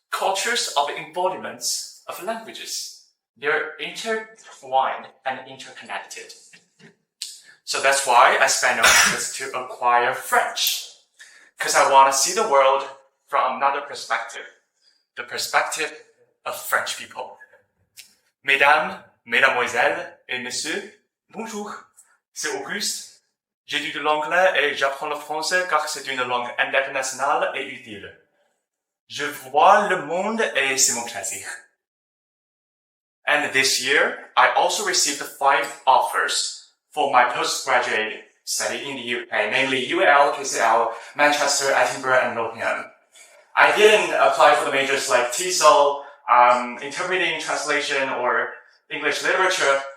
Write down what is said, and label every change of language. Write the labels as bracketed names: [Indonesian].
[English] Cultures are the embodiments of languages. They're intertwined and interconnected. So that's why I spent efforts to acquire French, because I want to see the world from another perspective, the perspective of French people. [French] Mesdames, Mesdemoiselles et Messieurs, bonjour, c'est Auguste. J'étudie l'anglais et j'apprends le français car c'est une langue internationale et utile. Je vois le monde et c'est mon plaisir. [English] And this year, I also received 5 offers for my postgraduate study in the UK, namely UAL, KCL, Manchester, Edinburgh, and Nottingham. I didn't apply for the majors like TESOL, interpreting, translation, or English literature.